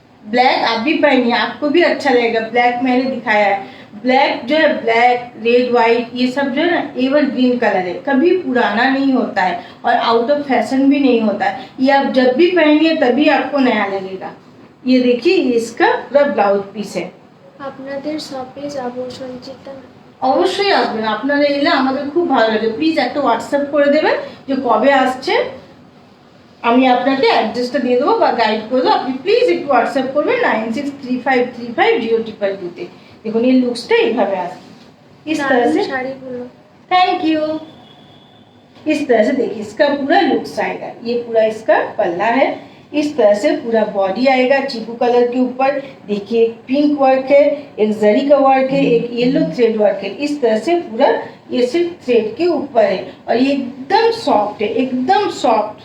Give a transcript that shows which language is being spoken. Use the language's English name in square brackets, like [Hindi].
[Hindi] Black आप भी पहनिए, आपको भी अच्छा लगेगा। ब्लैक मैंने दिखाया है, ब्लैक जो है ब्लैक रेड वाइट ये सब जो है ना एवर ग्रीन कलर है, कभी पुराना नहीं होता है और आउट ऑफ फैशन भी नहीं होता है। ये आप जब भी पहनिए तभी आपको नया लगेगा। ये देखिए ये इसका पूरा ब्लाउज पीस है। [Bangla] আপনাদের শপে যাব সঞ্চিতা। অবশ্যই আসবেন, আপনারা এলে আমাদের খুব ভালো লাগে। প্লিজ একটা হোয়াটসঅ্যাপ করে দেবেন যে কবে আসছে, আমি আপনাকে অ্যাড্রেসটা দিয়ে দেবো বা গাইড করে দেবো। আপনি প্লিজ একটু হোয়াটসঅ্যাপ করবেন 9635350000। দেখুন এই লুকসটা এইভাবে আসবে [Hindi] इस तरह से। [Bangla] শাড়িগুলো [English] Thank you. [Hindi] इस तरह से देखिए इसका पूरा लुक्स आएगा। ये पूरा इसका पल्ला है, इस तरह से पूरा बॉडी आएगा चीकू कलर के ऊपर। देखिए एक पिंक वर्क है, एक जरी का वर्क है, एक येलो थ्रेड वर्क है। इस तरह से पूरा ये सिर्फ थ्रेड के ऊपर है, और ये एकदम सॉफ्ट है, एकदम सॉफ्ट।